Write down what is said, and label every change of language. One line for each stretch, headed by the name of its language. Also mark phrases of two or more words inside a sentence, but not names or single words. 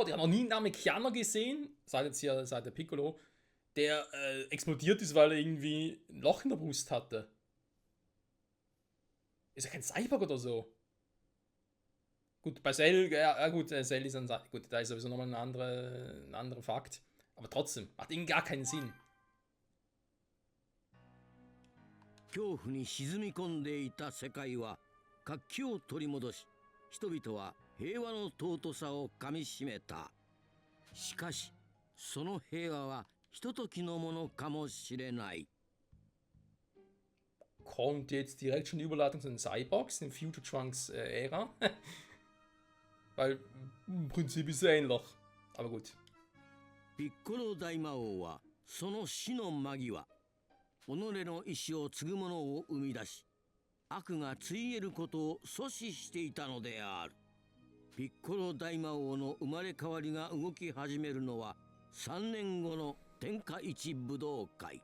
German: Ich habe noch nie einen Namekianer gesehen, seit der Piccolo, der explodiert ist, weil er irgendwie ein Loch in der Brust hatte. Ist ja kein Cyborg oder so. Gut, bei Cell, ja gut, Cell ist ein gut, da ist sowieso nochmal ein anderer Fakt. Aber trotzdem, macht irgendwie gar keinen Sinn.
Japanese: 恐怖に沈み込んでいた世界は活気を取り戻し、人々は平和の尊さをかみしめた。しかしその平和はひとときのものかもしれない。
German: Kommt jetzt direkt schon die Überleitung zu den Cyborgs in Future Trunks Ära. Weil im Prinzip ist es ähnlich. Aber gut.
Japanese: ピッコロ大魔王はその死の間際、己の意志を継ぐ者を生み出し、悪がついえることを阻止していたのである。ピッコロ大魔王の生まれ変わりが動き始めるのは3年後の天下一武道会。